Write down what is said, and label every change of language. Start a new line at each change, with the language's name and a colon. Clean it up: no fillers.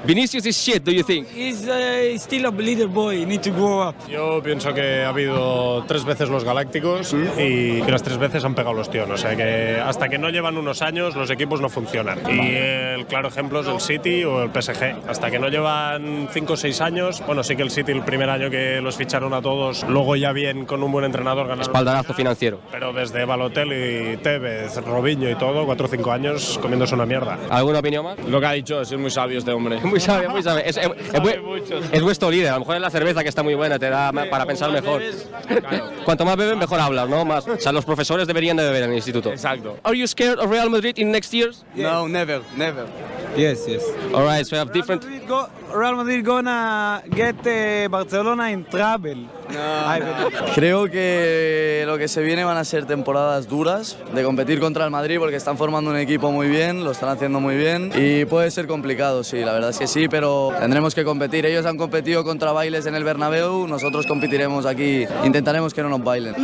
English: Vinicius is shit, do you think? He's still a little boy, need to grow up.
Spanish: Yo pienso que ha habido 3 veces los Galácticos y que las 3 veces han pegado los tíos. O sea que hasta que no llevan unos años los equipos no funcionan. Y el claro ejemplo es el City o el PSG. Hasta que no llevan 5 o 6 años, bueno, sí que el City el primer año que los ficharon a todos, luego ya bien con un buen entrenador ganaron. Espaldarazo financiero. Pero desde Balotelli, Tevez, Robinho y todo, 4 o 5 años comiéndose una mierda. ¿Alguna opinión más? Lo que ha dicho, es muy sabio este hombre. Muy sabio. Es vuestro líder. A lo mejor es la cerveza que está muy buena, te da para pensar mejor. Cuanto más beben, mejor hablas, ¿no? Más. O sea, los profesores deberían de beber en el instituto. Exacto.
English: Are you scared of Real Madrid in next years? No, never. Yes. All right, so we have different. Real Madrid gonna get Barcelona in trouble.
Spanish: Creo que lo que se viene van a ser temporadas duras de competir contra el Madrid porque están formando un equipo muy bien, lo están haciendo muy bien y puede ser complicado, sí, la verdad es que sí, pero tendremos que competir. Ellos han competido contra bailes en el Bernabéu, nosotros competiremos aquí, intentaremos que no nos bailen.